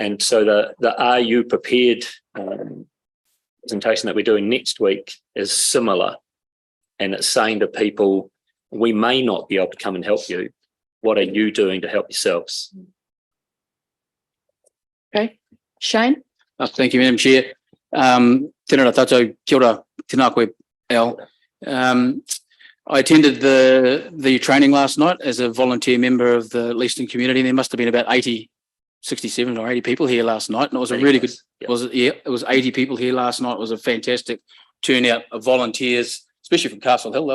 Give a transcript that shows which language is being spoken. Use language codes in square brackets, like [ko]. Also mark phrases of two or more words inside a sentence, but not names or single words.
[en] And so the Are You Prepared presentation that we're doing next week is similar. And it's saying to people, we may not be able to come and help you. What are you doing to help yourselves? Okay. Shane? Thank you, Madam Chair. [mi] Tēnā tātou, kia ora, tēnā koe, Al. [en] I attended the training last night as a volunteer member of the Leaston community. There must have been about 67 or 80 people here last night, and it was a really good, it was 80 people here last night. It was a fantastic turnout of volunteers, especially from Castle Hill.